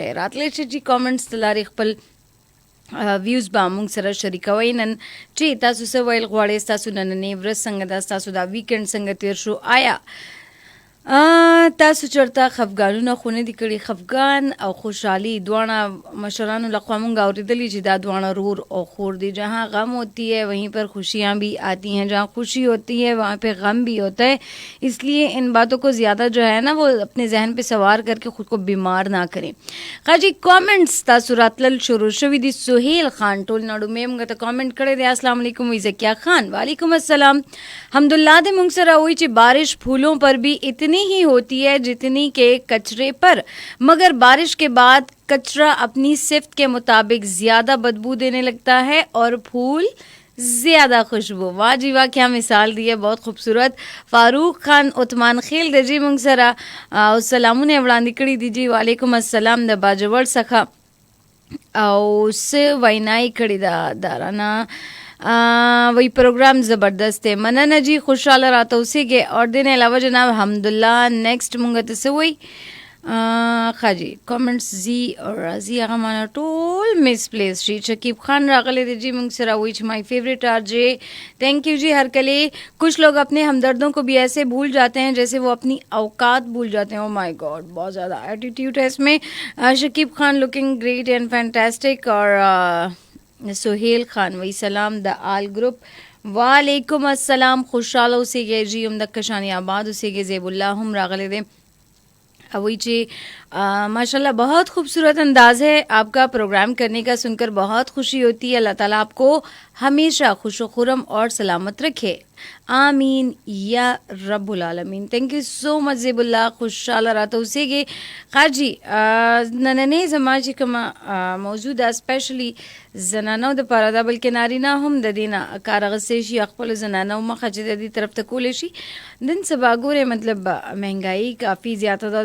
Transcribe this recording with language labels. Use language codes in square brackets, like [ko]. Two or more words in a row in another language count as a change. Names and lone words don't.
[ps] راتلی شئ جي کامنټس د لارې خپل ویوز به مونږ سره شریکوئ. نن چې تاسو څه ویل غواړئ، ستاسو نننۍ ورځ څنګه ده، ستاسو دا ویکند څنګه تیر شو، آیا تاسو چرته خفګانونه خو نه دي کړي؟ خفګان او خوشحالي دواړه مشرانو لخوا مونږ اورېدلي چې دا دواړه رور او خور دي. [ur] جہاں غم ہوتی ہے وہیں پر خوشیاں بھی آتی ہیں، جہاں خوشی ہوتی ہے وہاں پہ غم بھی ہوتا ہے. اس لیے ان باتوں کو زیادہ جو ہے نا وہ اپنے ذہن پہ سوار کر کے خود کو بیمار نہ کریں. [ps] خاجی کامنٹس تاسو راتلل شروع شوي دي. سہیل خان ټول نړو مې موږ ته کامنټ کړی دی. [ar] السلام علیکم. وی زکیہ خان وعلیکم السلام. [ur] حمداللہ [ps] دے موږ سره وایي چې [ur] بارش پھولوں پر بھی اتنی ہی ہوتی ہے جتنی کے کچرے پر، مگر بارش کے بعد کچرا اپنی صفت کے مطابق زیادہ بدبو دینے لگتا ہے اور پھول زیادہ خوشبو. واہ جی واہ، کیا مثال دی ہے، بہت خوبصورت. [ps] فاروق خان عثمان خیل د جی موږ سره سلامونه وړاندې کړي دي جی. [ar] وعلیکم السلام [ps] د باجوړ څخه، او څه وینای کړي ده دارانا [ur] وہی پروگرام زبردست ہے. [ps] مننه جی، خوشحاله راته اوسیږئ. اور دین علاوه جناب حمدالله نیکسٹ مونږ ته څه وایي خاجی کامنټس زی اور رازی هغه مانا ټول مس پلیس شي. شکیب خان راغلی دی جی موږ سره وایي چې [en] my favourite RJ. thank you جی. [ur] ہر کلی کچھ لوگ اپنے ہمدردوں کو بھی ایسے بھول جاتے ہیں جیسے وہ اپنی اوقات بھول جاتے ہیں. [en] oh my god, [ur] بہت زیادہ ایٹیٹیوڈ ہے اس میں. شکیب خان [en] looking great and fantastic. [ps] اور سہیل خان وی سلام د [en] all group. [ar] وعلیکم السلام. [ps] خوشحاله اوسیږئ جی، عمدک شانی آباد اوسیږئ. زیب اللہ هم راغلی دی. [ur] وہی جی ماشاءاللہ بہت خوبصورت انداز ہے آپ کا پروگرام کرنے کا، سن کر بہت خوشی ہوتی ہے. اللہ تعالیٰ آپ کو ہمیشہ خوش و خرم اور سلامت رکھے، [ar] آمین یا رب العالمین. [en] thank you so much زیب اللہ. [ps] خوشحاله راته اوسیږئ. خاجي نننې زما چې کومه موضوع ده اسپیشلی زنانو دپاره ده، بلکې نارینه هم د دې نه کار اخیستی شي، خپلو زنانو مخه چې د دې طرف ته کولی شي. نن سبا ګورې مطلب مهنګایي کافي زیاته ده.